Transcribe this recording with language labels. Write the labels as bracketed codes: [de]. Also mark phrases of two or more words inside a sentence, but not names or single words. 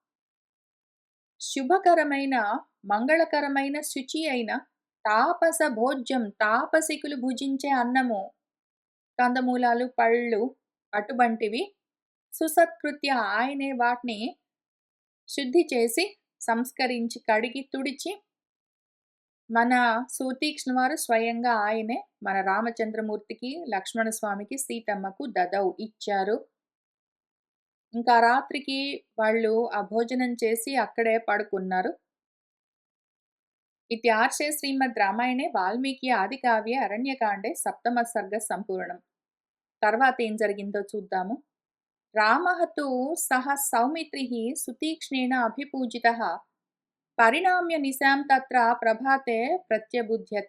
[te] శుభకరమైన మంగళకరమైన శుచి అయిన తాపస భోజ్యం తాపసికులు భుజించే అన్నము కందమూలాలు పళ్ళు అటువంటివి సుసత్కృత్య ఆయనే వాటిని శుద్ధి చేసి సంస్కరించి కడిగి తుడిచి మన సుతీక్ష్ణ వారు స్వయంగా ఆయనే మన రామచంద్రమూర్తికి లక్ష్మణ స్వామికి సీతమ్మకు దదౌ ఇచ్చారు. ఇంకా రాత్రికి వాళ్ళు ఆ భోజనం చేసి అక్కడే పడుకున్నారు. [sa] इत्यार्षे श्रीमद् रामायणे వాల్మీకి ఆదికావ్య అరణ్యకాండే సప్తమ సర్గ సంపూర్ణం. [te] తర్వాత ఏం జరిగిందో చూద్దాము. [sa] రామః తు సహ సౌమిత్రిః సుతీక్ష్ణేన అభిపూజితః పరిణామ్య నిశాం తత్ర ప్రభాతే ప్రత్యబుధ్యత.